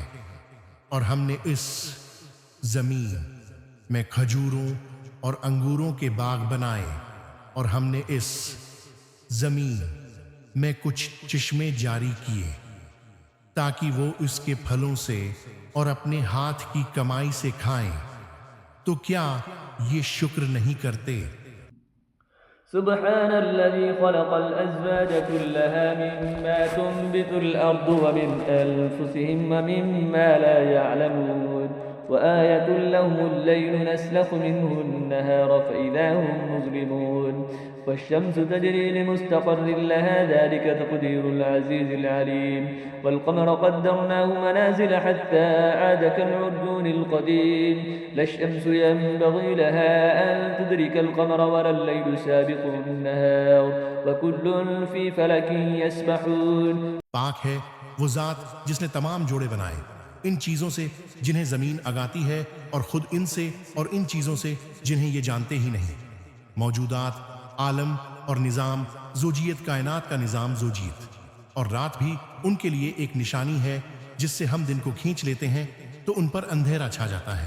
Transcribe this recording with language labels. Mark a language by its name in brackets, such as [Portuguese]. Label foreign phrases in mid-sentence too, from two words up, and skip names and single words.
[Hindi] और हमने इस जमीन में खजूरों और अंगूरों के बाग बनाए और हमने इस जमीन में कुछ चिश्मे जारी किए ताकि वो इसके फलों से और अपने हाथ की कमाई से खाएं। तो क्या ये शुक्र नहीं करते? [Arabic] سبحان الذي خلق الأزواج كلها مما تنبت الأرض ومن أنفسهم ومما لا يعلمون وآية لهم الليل نسلخ منه النهار فإذا هم مظلمون والشمس تجري لمستقر لها ذلك تقدير العزيز العليم والقمر قدرناه منازل حتى عاد كالعرجون القديم لا الشمس ينبغي لها أن تدرك القمر ولا الليل سابق النهار وكل في فلك يسبحون. [Hindi] पाक है वो जात जिसने तमाम जोड़े बनाए इन चीज़ों से जिन्हें ज़मीन अगाती है और ख़ुद इनसे और इन चीज़ों से जिन्हें ये जानते ही नहीं। मौजूदात, आलम और निज़ाम, ज़ोजियत, कायनात का निज़ाम ज़ोजियत, और रात भी उनके लिए एक निशानी है जिससे हम दिन को खींच लेते हैं तो उन पर अंधेरा छा जाता है।